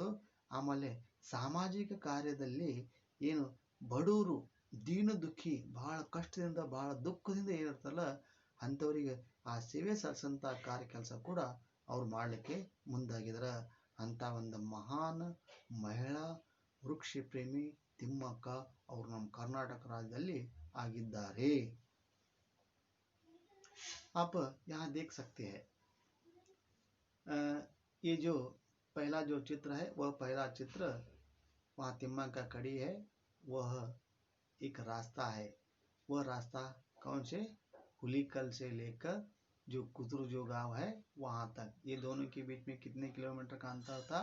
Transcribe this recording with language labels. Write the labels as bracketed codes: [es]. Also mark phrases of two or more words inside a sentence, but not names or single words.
[kn] ಆಮೇಲೆ ಸಾಮಾಜಿಕ ಕಾರ್ಯದಲ್ಲಿ ಏನು ಬಡವರು ದೀನ ದುಃಖಿ ಬಹಳ ಕಷ್ಟದಿಂದ ಬಹಳ ದುಃಖದಿಂದ ಏನಿರ್ತಲ್ಲ ಅಂಥವರಿಗೆ ಆ ಸೇವೆ ಸಲ್ಲಿಸಂಥ ಕಾರ್ಯ ಕೆಲಸ ಕೂಡ ಅವ್ರು ಮಾಡಲಿಕ್ಕೆ ಮುಂದಾಗಿದ್ದಾರೆ. ಅಂಥ ಒಂದು ಮಹಾನ್ ಮಹಿಳಾ ವೃಕ್ಷ ಪ್ರೇಮಿ ತಿಮ್ಮಕ್ಕ ಅವರು ನಮ್ಮ ಕರ್ನಾಟಕ ರಾಜ್ಯದಲ್ಲಿ ಆಗಿದ್ದಾರೆ. [hi] आप यहाँ देख सकते हैं ये जो पहला जो चित्र है वह पहला चित्र वहाँ तिम्मक्का खड़ी है, वह एक रास्ता है। वह रास्ता कौन से हुलीकल से लेकर जो कुदरू जो गांव है वहाँ तक, ये दोनों के बीच में कितने किलोमीटर का अंतर था?